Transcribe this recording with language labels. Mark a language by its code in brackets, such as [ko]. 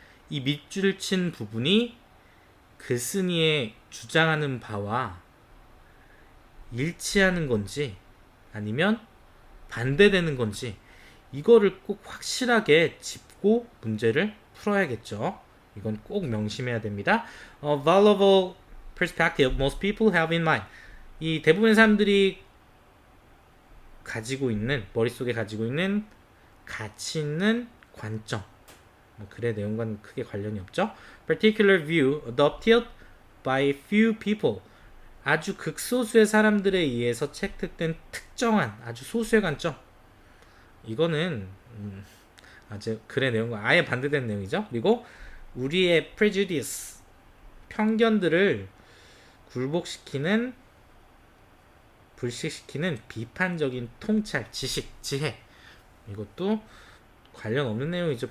[ko] 이 밑줄을 친 부분이 글쓴이의 주장하는 바와 일치하는 건지 아니면 반대되는 건지 이거를 꼭 확실하게 짚고 문제를 풀어야겠죠. 이건 꼭 명심해야 됩니다. [en] Valuable perspective most people have in mind. [ko] 이 대부분의 사람들이 가지고 있는 머릿속에 가지고 있는 가치 있는 관점. 글의 내용과는 크게 관련이 없죠. [en] Particular view adopted by few people. [ko] 아주 극소수의 사람들에 의해서 채택된 특정한 아주 소수의 관점. 이거는 아주 글의 내용과 아예 반대되는 내용이죠. 그리고 우리의 prejudice 편견들을 굴복시키는 불식시키는 비판적인 통찰, 지식, 지혜 이것도 관련 없는 내용이죠.